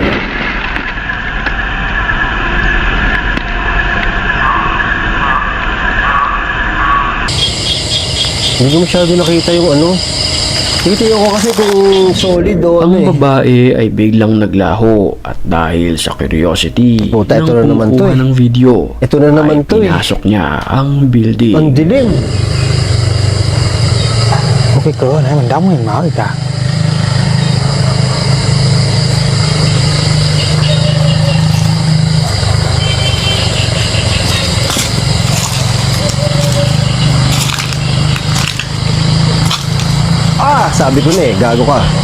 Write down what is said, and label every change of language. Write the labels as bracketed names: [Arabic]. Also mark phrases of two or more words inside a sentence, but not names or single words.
[Filipino] Hindi ko masyado nakita yung ano. Titiyo ko kasi kung solid o ano Ang eh. babae ay biglang naglaho at dahil sa curiosity Puta, ito na naman to kumukuha eh. ng video Ito na naman ay to eh. pinasok niya ang building. Ang dilim. [Vietnamese] Một cái cửa nãy mình đóng mình mở rồi kìa. [Filipino] Ah, sabi ko na eh, gago ka.